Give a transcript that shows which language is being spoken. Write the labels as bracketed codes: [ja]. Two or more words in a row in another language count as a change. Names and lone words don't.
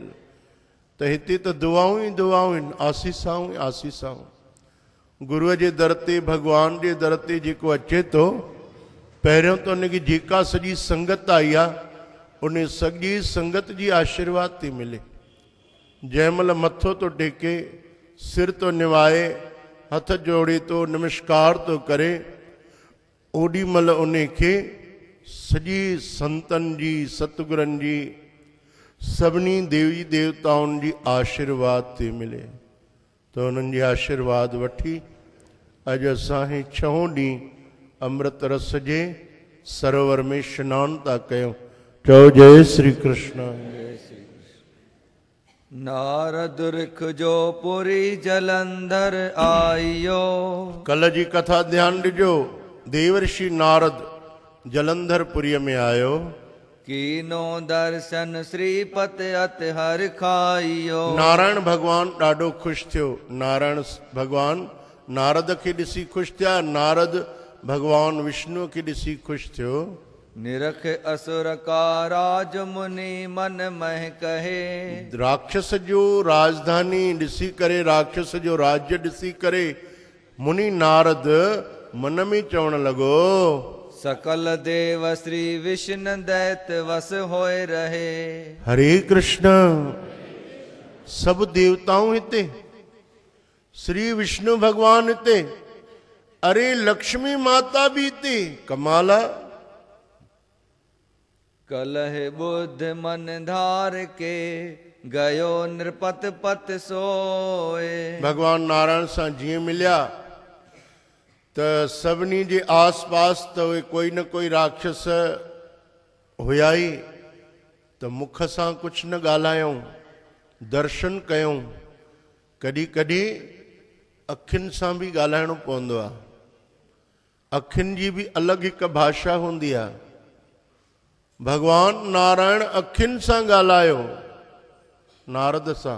[sd] त हिते त दुआऊं ई दुआऊं आहिनि, आसीसाऊं ई आसीसाऊं। गुरूअ जे दर ते, भगवान जे दर ते जेको अचे थो, पहिरियों त उनखे जेका सॼी संगत आई आहे, उन सॼी संगत जी आशीर्वाद थी मिले। जंहिं महिल मथो तो टेके, सिर तो निवाए, हथ जोड़े तो नमस्कार तो करे, ओॾी महिल उन खे सॼी संतनि जी, सतगुरनि जी, सभिनी देवी देवताउनि जी आशीर्वाद थी मिले। त उन्हनि जी आशीर्वाद वठी अॼु असां 6 ॾींहं अमृत रस जे सरोवर में स्नान था कयूं। चओ जय श्री कृष्ण। नारद ऋख जो पुरी जलंधर आयो। कल जी कथा ध्यान ॾिजो। देवर्षि नारद जलंधरपुरीअ में आयो। [hi] कीनो दर्शन श्रीपत अत हर खाइयो। [sd] नारायण भगवान ॾाढो ख़ुशि थियो। नारायण भगवान नारद खे ॾिसी ख़ुशि थिया, नारद भगवान विष्णु खे ॾिसी ख़ुशि थियो। [hi] निरख असुर का राज मुनि मन मह कहे। [sd] राक्षस जो राजधानी ॾिसी करे, राक्षस जो राज्य ॾिसी करे मुनि नारद मन में चवण लॻो, [hi] सकल देव श्री विष्णु दैत वस होए रहे। [sd] हरे कृष्ण। सब देवताऊं हिते, श्री विष्णु भगवान हिते, अरे लक्ष्मी माता भी हिते। कमाल आहे। [hi] कलह बुद्ध मन धार के गयो नृपत पत सोए। [sd] भगवान नारायण सां जीअं मिलिया त सभिनी जे आस पास त उहे कोई न कोई राक्षस हुया ई। त मुख सां कुझु न ॻाल्हायूं, दर्शन कयूं, कॾहिं कॾहिं अखियुनि सां बि ॻाल्हाइणो पवंदो आहे। अखियुनि जी बि अलॻि हिकु भाषा हूंदी आहे। भगवान नारायण अखियुनि सां ॻाल्हायो नारद सां।